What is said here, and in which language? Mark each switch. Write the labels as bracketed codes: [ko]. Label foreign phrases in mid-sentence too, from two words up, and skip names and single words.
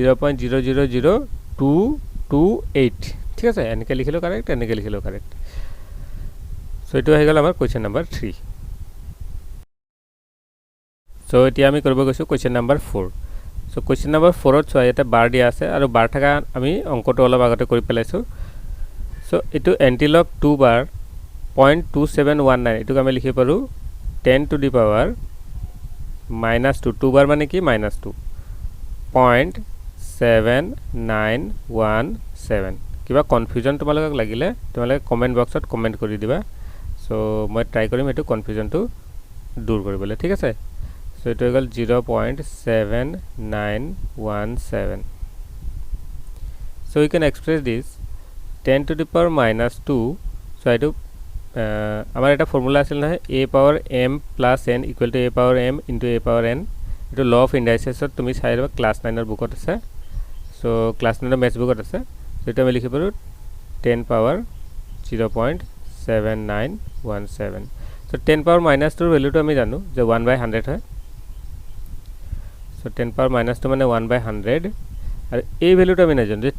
[as] 0.000228 ঠিক আছে এনেকৈ লিখিলো কারেক্ট এনেকৈ লিখিলো কারেক্ট সো এটো হৈ গল আমাৰ [en] question number 3 [as] সো এতিয়া আমি কৰিব গৈছো [en] question number 4 [as] সো [en] question number 4 [as] ত চোৱা এটা বাৰ দিয়া আছে আৰু বাৰ থাকা আমি অংকটো অলপ আগতে কৰি পেলাইছো সো এটো [en] antilog 2 bar 0.2719 [as] এটো আমি লিখিব পাৰো [en] 10 to the power -2 2 bar [as] মানে কি -2 0.7917 কিবা কনফিউজন তোমালোকক লাগিলে তোমালোকে [en] comment boxত comment [as] কৰি দিবা সো মই ট্রাই কৰিম এটো কনফিউজনটো দূৰ কৰিবলৈ ঠিক আছে সো এটো হৈ গল 0.7917 [en] so we can express this 10 to the power -2 [as] so এটো আমাৰ এটা ফর্মুলা আছিল না [en] a power m plus n equal to a power m into a power n [as] এটো [en] law of indicesত [as] তুমি চাইবা ক্লাস 9 ৰ বুকত আছে সো ক্লাস 9 ৰ [en] maths bookত [as] আছে যেটা আমি লিখি পাৰো 10 power 0.7917 সো 10 power -2 ৰ ভ্যালুটো আমি জানো যে 1/100 হয় সো 10 power -2 মানে 1/100 আৰু এই ভ্যালুটো আমি নাজানো যে